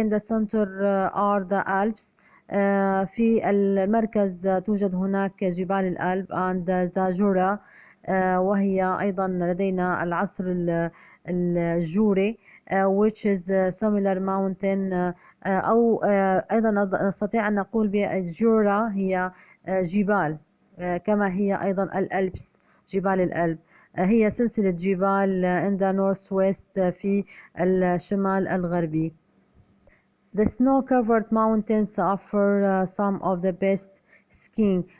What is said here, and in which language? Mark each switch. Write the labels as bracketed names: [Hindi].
[English] In the center are the Alps. [Arabic] في المركز توجد هناك جبال الألب [English] and the Jura, [Arabic] وهي أيضا لدينا العصر الجوري, [English] which is similar mountain, [Arabic] أو أيضا نستطيع أن نقول بالجورا هي جبال، كما هي أيضا الألبس جبال الألب، هي سلسلة جبال [English] in the northwest [Arabic] في الشمال الغربي. [English] The snow-covered mountains offer some of the best skiing.